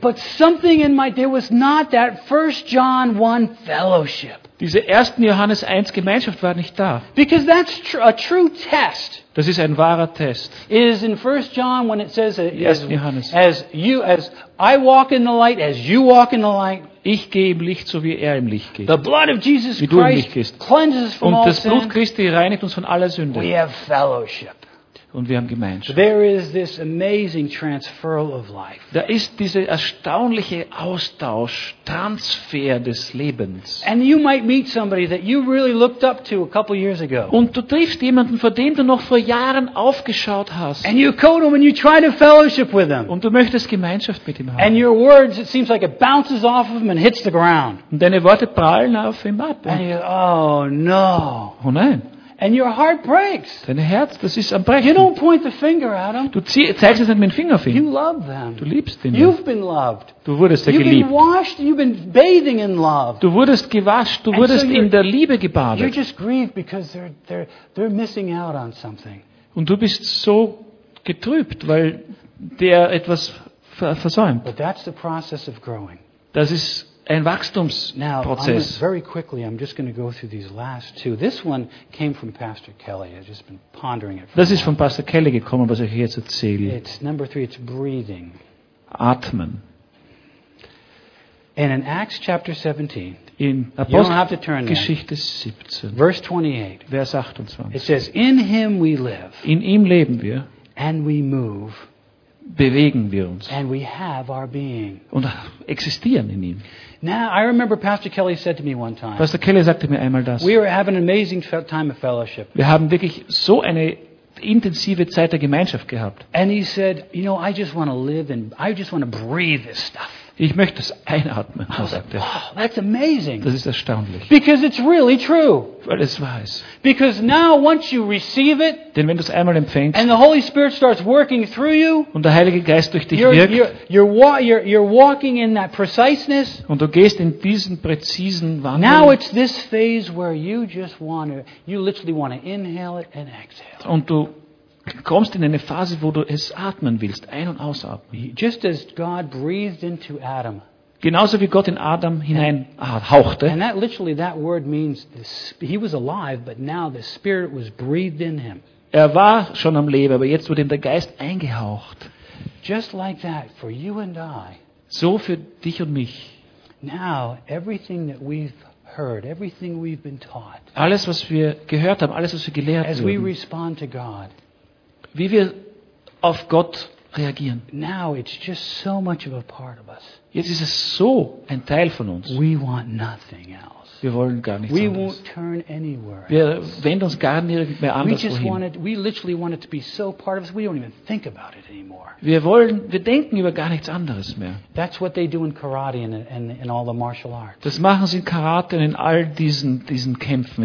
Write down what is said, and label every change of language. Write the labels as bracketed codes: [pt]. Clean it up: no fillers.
[en] But something in my, there was not that 1 John 1 fellowship. [de] Diese 1. Johannes 1 Gemeinschaft war nicht da. [en] Because that's a true test. [de] Das ist ein wahrer Test. [en] It is in 1 John when it says [de] Johannes. [en] As I walk in the light, as you walk in the light. [de] Ich gehe im Licht, so wie er im Licht geht. [en] The blood of Jesus [de] wie du im Licht gehst. [en] Cleanses from [de] und das Blut Christi reinigt uns von aller Sünde. [en] We have fellowship. [de] Und wir haben Gemeinschaft. [en] There is this amazing transfer of life. [de] Da ist dieser erstaunliche Austausch, Transfer des Lebens. [en] And you might meet somebody that you really looked up to a couple years ago. [de] Und du triffst jemanden, vor dem du noch vor Jahren aufgeschaut hast. [en] And you go to him and you try to fellowship with him. [de] Und du möchtest Gemeinschaft mit ihm haben. [en] And your words, it seems like it bounces off of him and hits the ground. [de] Und deine Worte prallen auf ihm ab. [en] And you go, oh no. [de] Oh nein. [en] And your heart breaks. [de] Dein Herz, das ist am Brechen. [en] You don't point the finger at him. [de] Du zeigst es nicht mit dem Finger auf ihn. [en] You love them. [de] Du liebst ihn. [en] You've been loved. [de] Du wurdest [en] you've [de] geliebt. [en] Been washed, you've been bathing in love. [de] Du wurdest gewaschen, du wurdest so in der Liebe gebadet. [en] You're just grieved because they're missing out on something. [de] Und du bist so getrübt, weil der etwas versäumt. [en] But that's the process of growing. [de] Das ist ein Wachstumsprozess. [en] Now, very quickly, I'm just going to go through these last two. This one came from Pastor Kelly. I've just been pondering it. [de] Das ist von Pastor Kelly gekommen, was ich hier jetzt erzähle. [en] It's number three. It's breathing. [de] Atmen. [en] And in Acts chapter 17. [de] In Apostelgeschichte 17, Vers 28, [en] it says, "In him we live, [de] in ihm leben wir, [en] and we move, [de] bewegen wir uns, [en] and we have our being, [de] und existieren in ihm." [en] Now, I remember Pastor Kelly said to me one time. [de] Pastor Kelly sagte mir einmal das. [en] We are having an amazing time of fellowship. [de] Wir haben wirklich so eine intensive Zeit der Gemeinschaft gehabt. [en] And he said, "You know, I just want to live and I just want to breathe this stuff." [de] Ich möchte es einatmen, sagt er. [en] Wow, that's amazing. [de] Das ist erstaunlich. [en] Because it's really true. [de] Weil es wahr ist. [en] Because now once you receive it, [de] denn wenn du es einmal empfängst, [en] and the Holy Spirit starts working through you, [de] und der Heilige Geist durch dich [en] you're, [de] wirkt, [en] you're walking in that preciseness, [de] und du gehst in diesen präzisen Wandel. [en] Now it's this phase where you just want to, you literally want to inhale it and exhale. [de] Und du kommst in eine Phase, wo du es atmen willst, ein- und ausatmen. [en] Just as God breathed into Adam. [de] Genauso wie Gott in Adam hinein hauchte. [en] And that literally that word means this, he was alive, but now the Spirit was breathed in him. [de] Er war schon am Leben, aber jetzt wurde ihm der Geist eingehaucht. [en] Just like that for you and I. [de] So für dich und mich. [en] Now everything that we've heard, everything we've been taught. [de] Alles was wir gehört haben, alles was wir gelehrt haben. [en] As we respond to God. [de] Wie wir auf Gott reagieren. [en] Now it's just so much of a part of us. [de] Jetzt ist es so ein Teil von uns. [en] We want nothing else. [de] Wir wollen gar nichts [en] we [de] anderes. [en] Won't turn anywhere [de] wir wenden uns gar nicht mehr anders [en] we just [de] wohin. [en] Want it, we literally want it to be so part of us. We don't even think about it anymore. [de] Wir wollen, wir denken über gar nichts anderes mehr. [en] That's what they do in karate and in all the martial arts. [de] Das machen sie in Karate und in all diesen Kämpfen.